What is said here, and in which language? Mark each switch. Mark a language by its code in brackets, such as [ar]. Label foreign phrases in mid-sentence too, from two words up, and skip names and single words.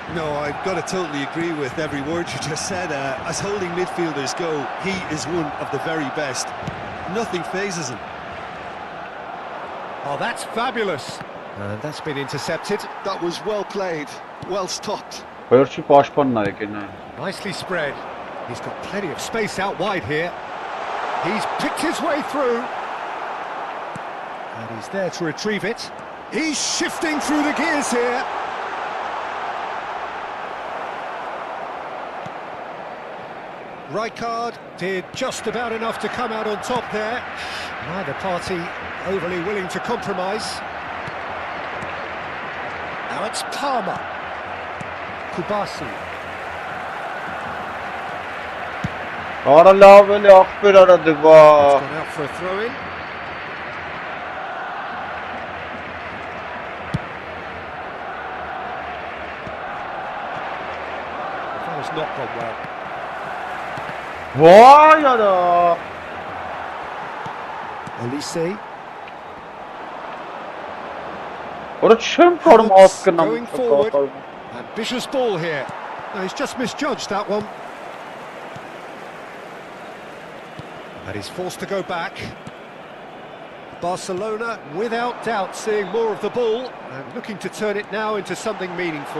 [en] No, I've got to totally agree with every word you just said. As holding midfielders go, he is one of the very best. Nothing phases him. Oh, that's fabulous. And that's been intercepted. That was well played, well stopped. [hy] Վերջի պաշտպանն է եկել նա։ [en] Nicely spread. He's got plenty of space out wide here. He's picked his way through. And he's there to retrieve it. He's shifting through the gears here. Rijkaard did just about enough to come out on top there. Neither party overly willing to compromise. Now it's Palmer. Kubasi. [hy] Արա լավ էլի ախպեր արա դվա։ [en] It's gone out for a throw-in. That has not gone well. [hy] Վայ արա։ Elise. Որը չեմ կարում հասկանամ։ [en] Going forward. Ambitious ball here. No, he's just misjudged that one. And he's forced to go back. Barcelona, without doubt, seeing more of the ball and looking to turn it now into something meaningful.